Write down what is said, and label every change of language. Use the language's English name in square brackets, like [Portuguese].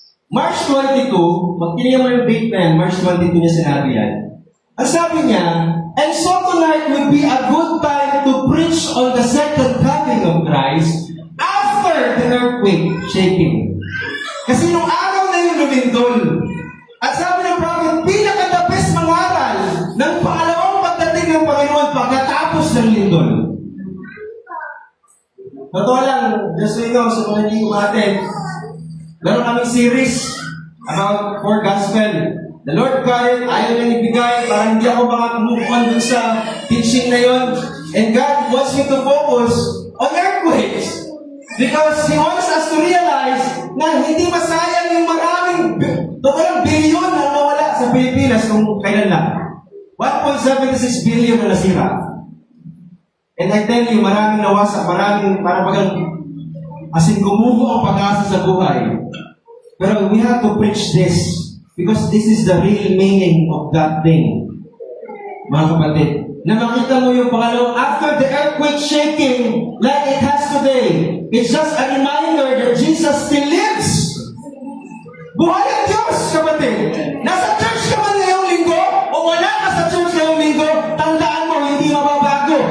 [Filipino] March 22, magkiliyan mo yung date na yan, March 22 niya sinabi yan. Ang sabi niya, [English] and so tonight would be a good time to preach on the second coming of Christ after the earthquake shaking. [Filipino] Kasi nung araw na yun lumindol. At sabi ng prophet, pinaka-the best mangaral ng pangalawang pagdating ng Panginoon pagkatapos ng lindol. Totoo lang, [English] just so you know, [Filipino] sa mga hindi umaten, meron kaming series about for gospel. The Lord God, ayaw niya ibigay para hindi ako move on dun sa teaching na yon. [English] And God wants me to focus on earthquakes. Because He wants us to realize [Filipino] na hindi masayang yung maraming bilyon na nawala sa Pilipinas kung kailan lang. 1.76 billion na nasira. [English] And I tell you, [Filipino] maraming nawasak, maraming parang as in gumuho ang pag-asa sa buhay. [English] Pero we have to preach this because this is the real meaning of that thing. [Filipino] Mga kapatid, na makita mo yung pangalawang [English] after the earthquake shaking like it has today, it's just a reminder that Jesus still lives. [Filipino] Buhay ang Diyos, kapatid. Nasa church ka man ngayong linggo o wala ka sa church ngayong linggo, tandaan mo, hindi mababago.